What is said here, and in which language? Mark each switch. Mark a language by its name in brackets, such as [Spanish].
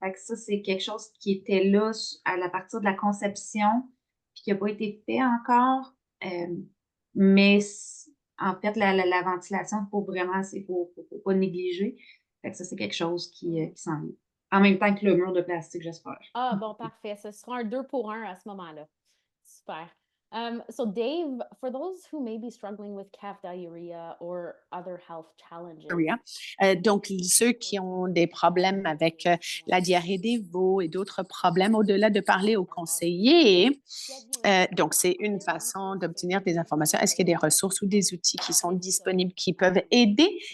[French] Fait que ça, c'est quelque chose qui était là à la partir de la conception, puis qui n'a pas été fait encore. Mais en fait, la ventilation, il faut vraiment, faut pas négliger. Fait que ça, c'est quelque chose qui s'en vient. En même temps que le mur de plastique, j'espère. Ah, bon, parfait. Ce sera un 2 pour 1 à ce moment-là. Super. [English] So Dave, for those who may be struggling with calf diarrhea or other health challenges. [French] Donc, ceux qui ont des problèmes avec la diarrhée des veaux et d'autres problèmes, au-delà de parler aux conseillers, donc c'est une façon d'obtenir des informations. Est-ce qu'il y a des ressources ou des outils qui sont disponibles qui peuvent aider?